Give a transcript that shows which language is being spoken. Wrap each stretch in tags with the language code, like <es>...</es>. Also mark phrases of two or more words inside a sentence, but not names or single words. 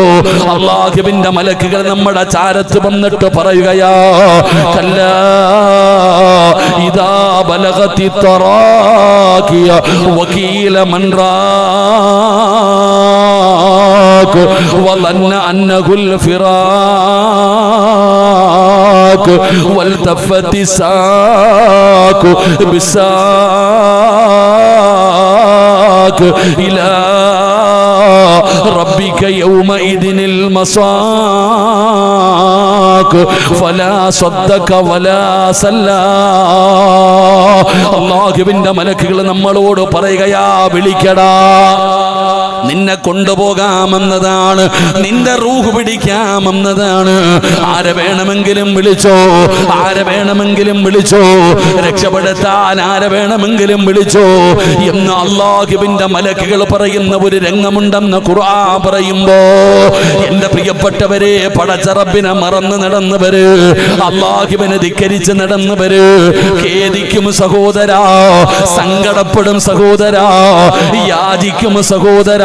<ml>അല്ലാഹുവിന്റെ മലക്കുകൾ നമ്മുടെ ചാരത്ത് വന്നിട്ട് പറയുകയാ,</ml> <ar>كلا إذا بلغت التراقي وقيل من راق വظن أنه الفراق والتفت الساق بالساق إلى ربك يومئذ المساق فلا صدق ولا صلى.</ar> <ml>അല്ലാഹുവിന്റെ മലക്കുകൾ നമ്മളോട് പറയുകയാ, വിളിക്കടാ, നിന്നെ കൊണ്ടുപോകാമെന്നതാണ്, നിന്റെ റൂഹ് പിടിക്കാമെന്നതാണ്. ആരെ വേണമെങ്കിലും വിളിച്ചോ, ആരെ വേണമെങ്കിലും വിളിച്ചോ, രക്ഷപ്പെടുത്താൻ ആരെ വേണമെങ്കിലും വിളിച്ചോ എന്ന് അല്ലാഹുവിന്റെ മലക്കുകൾ പറയുന്ന ഒരു രംഗമുണ്ടെന്ന് ഖുർആൻ പറയുമ്പോ, എന്റെ പ്രിയപ്പെട്ടവരെ, പടച്ച റബ്ബിനെ മറന്ന് നടന്നവര്, അല്ലാഹുവിനെ ധിക്കരിച്ച് നടന്നവര് ഖേദിക്കും സഹോദരാ, സങ്കടപ്പെടും സഹോദരാ, യാചിക്കും സഹോദരാ.</ml>